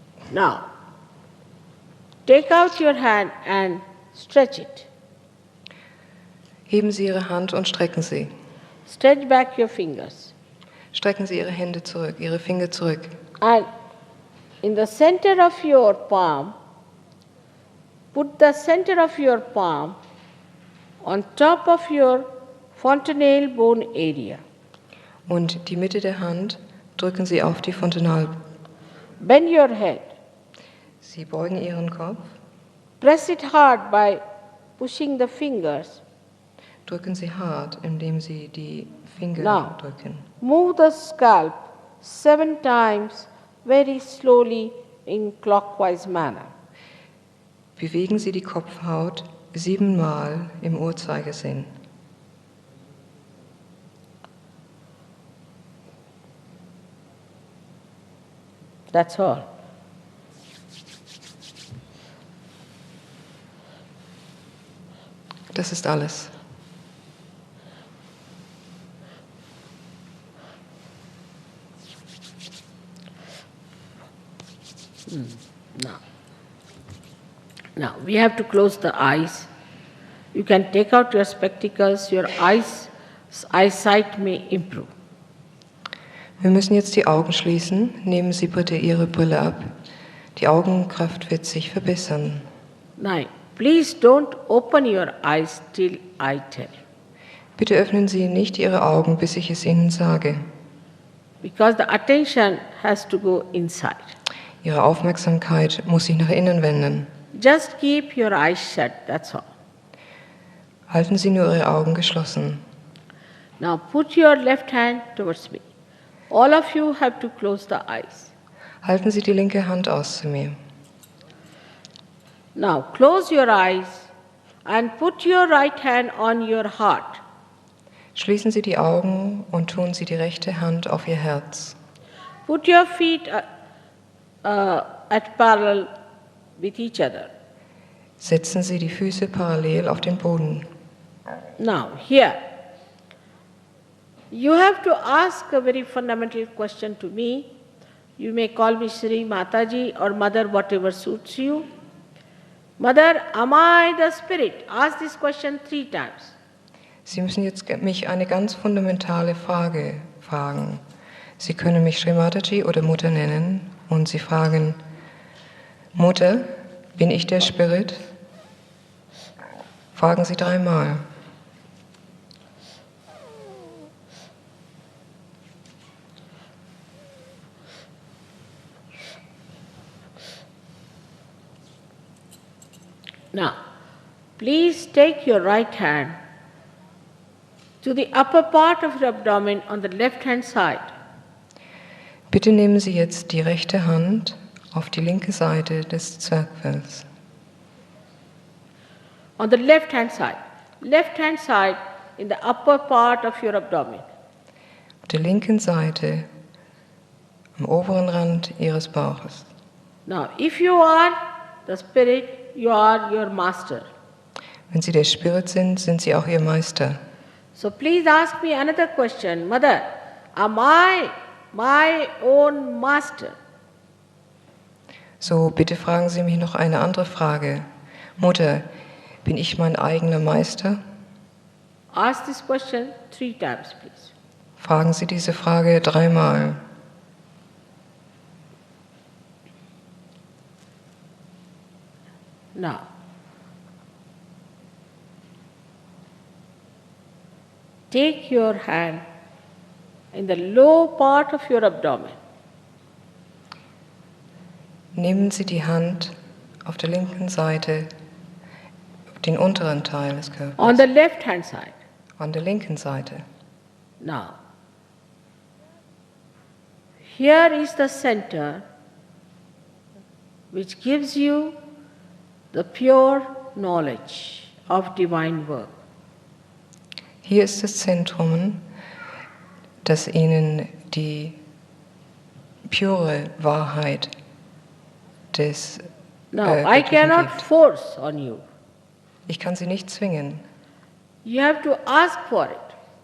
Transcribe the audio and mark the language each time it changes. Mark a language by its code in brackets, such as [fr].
[en] Now, take out your hand and stretch it. [de] Heben Sie Ihre Hand und strecken Sie. [en] Stretch back your fingers. [de] Strecken Sie Ihre Hände zurück, Ihre Finger zurück. [en] And in the center of your palm, put the center of your palm on top of your fontanelle bone area. [de] Und die Mitte der Hand drücken Sie auf die Fontanelle. [en] Bend your head. [de] Sie beugen Ihren Kopf, [en] Press it hard by pushing the fingers. [de] drücken Sie hart, indem Sie die Finger [en] Now. [de] drücken. [en] Move the scalp 7 times very slowly in clockwise manner. [de] Bewegen Sie die Kopfhaut 7-mal im Uhrzeigersinn. [en] That's all. [de] Das ist alles. [en] Now, we have to close the eyes. You can take out your spectacles, your eyesight may improve. [de] Wir müssen jetzt die Augen schließen. Nehmen Sie bitte Ihre Brille ab. Die Augenkraft wird sich verbessern. [en] Now, please don't open your eyes till I tell you, [de] Bitte öffnen Sie nicht Ihre Augen, bis ich es Ihnen sage. [en] because the attention has to go inside. [de] Ihre Aufmerksamkeit muss sich nach innen wenden. [en] Just keep your eyes shut, that's all. [de] Halten Sie nur Ihre Augen geschlossen. [en] Now, put your left hand towards me. All of you have to close the eyes. [de] Halten Sie die linke Hand aus zu mir. [en] Now, close your eyes and put your right hand on your heart. [de] Schließen Sie die Augen und tun Sie die rechte Hand auf Ihr Herz. [en] Put your feet at parallel with each other. [de] Setzen Sie die Füße parallel auf den Boden. [en] Now, here, you have to ask a very fundamental question to me. You may call me Shri Mataji or Mother, whatever suits you. Mother, am I the spirit? Ask this question 3 times. [de] Sie müssen jetzt mich eine ganz fundamentale Frage fragen. Sie können mich Sri Mataji oder Mutter nennen und Sie fragen, Mutter, bin ich der Spirit? Fragen Sie 3-mal. [en] Now, please take your right hand to the upper part of your abdomen on the left-hand side. [de] Bitte nehmen Sie jetzt die rechte Hand auf die linke Seite des Zwerchfells. [en] On the left-hand side in the upper part of your abdomen. [de] Auf der linken Seite, am oberen Rand Ihres Bauches. [en] Now, if you are the spirit, you are your master. [de] Wenn Sie der Spirit sind, sind Sie auch Ihr Meister. [en] So please ask me another question. Mother, am I my own master? [de] So, bitte fragen Sie mich noch eine andere Frage. Mutter, bin ich mein eigener Meister? [en] Ask this question 3 times, please. [de] Fragen Sie diese Frage 3-mal. [en] Now, take your hand in the low part of your abdomen. [de] Nehmen Sie die Hand auf der linken Seite, den unteren Teil des Körpers. [en] On the left-hand side. [de] An der linken Seite. [en] Now, here is the center which gives you the pure knowledge of divine work. [de] Hier ist das Zentrum, das Ihnen die pure Wahrheit des [en] Now, I [de] Göttlichen [en] cannot [de] gibt. [en] force on you. [de] Ich kann Sie nicht zwingen. [en] You have to ask for it.